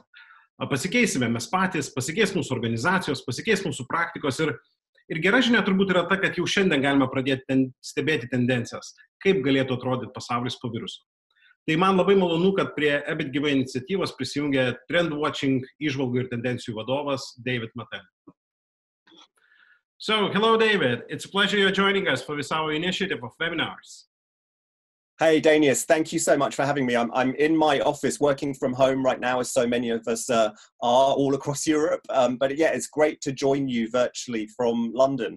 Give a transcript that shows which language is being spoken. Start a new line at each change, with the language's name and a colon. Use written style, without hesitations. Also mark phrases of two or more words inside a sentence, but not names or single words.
Lithuanian: Pasikeisime mes patys, pasikeis mūsų organizacijos, pasikeis mūsų praktikos ir gera žinia turbūt yra ta, kad jau šiandien galime pradėti stebėti tendencijas, kaip galėtų atrodyti pasaulis po viruso. Tai man labai malonu, kad prie EBIT gyvai iniciatyvos prisijungė TRENDWATCHING įžvalgų ir tendencijų vadovas DAVID MATTIN.
English: So, hello David, it's a pleasure you're joining us for this our initiative of webinars. Hey Danius, thank you so much for having me. I'm in my office working from home right now, as so many of us are all across Europe. But yeah, it's great to join you virtually from London.